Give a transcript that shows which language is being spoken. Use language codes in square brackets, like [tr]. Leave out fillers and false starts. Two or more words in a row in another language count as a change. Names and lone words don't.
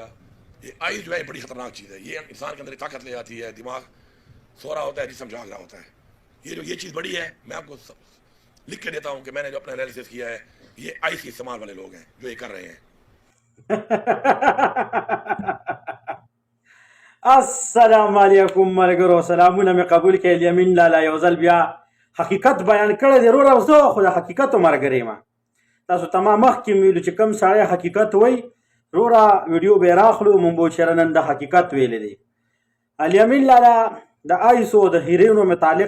[ur] یہ آئس جو ہے بڑی خطرناک چیز ہے، یہ انسان کے اندر طاقت لے آتی ہے، دماغ سو رہا ہوتا ہے جسم جاگ رہا ہوتا ہے. یہ چیز بڑی ہے، میں آپ کو لکھ کے دیتا ہوں کہ میں نے جو اپنا اینالسس کیا ہے، یہ آئس کے استعمال والے لوگ ہیں جو یہ کر رہے ہیں. [ps] अस्सलामुअलैकुम मलګرو سلامونه مې قبول کړئ الیمین لالا یو ځل بیا حقیقت بیان کړی دی وروره زه خو د حقیقتو ملګری یم تاسو ته ما مخکې مې ویلو چې کوم سړی حقیقت وایي وروره ویډیو به یې راخلو مونږ به چېرې نن د حقیقت ویلی دی الیمین لالا د آیسو د هیروینو متعلق